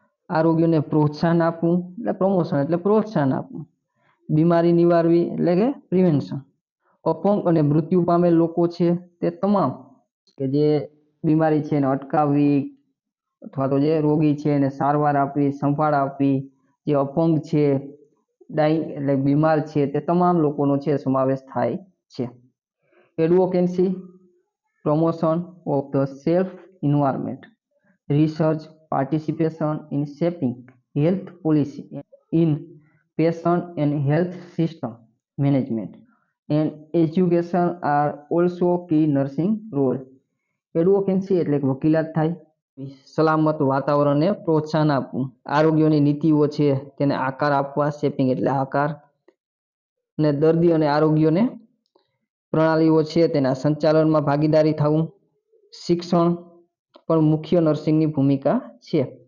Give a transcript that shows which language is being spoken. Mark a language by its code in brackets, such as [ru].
[gu] આરોગ્યને પ્રોત્સાહન આપવું એટલે પ્રમોશન એટલે પ્રોત્સાહન આપવું, બીમારી નિવારવી એટલે કે પ્રિવેન્શન, અપંગ અને મૃત્યુ પામેલ લોકો છે તે તમામ કે જે બીમારી છે એને અટકાવવી અથવા તો જે રોગી છે એને સારવાર આપવી, સંભાળ આપવી, જે અપંગ છે, ડાઇંગ એટલે બીમાર છે તે તમામ લોકોનો છે સમાવેશ થાય છે. [en] Advocacy, promotion of the self environment, research, participation in shaping health policy in patient and health system management and education are also key nursing role. [gu] એડવોકેસી એટલે કે વકીલાત થાય, સલામત વાતાવરણને પ્રોત્સાહન આપવું, આરોગ્યની નીતિઓ છે તેને આકાર આપવા, શેપિંગ એટલે આકાર, અને દર્દી અને આરોગ્યને પ્રણાલીઓ છે તેના સંચાલનમાં ભાગીદારી થવું, શિક્ષણ પણ મુખ્ય નર્સિંગની ભૂમિકા છે.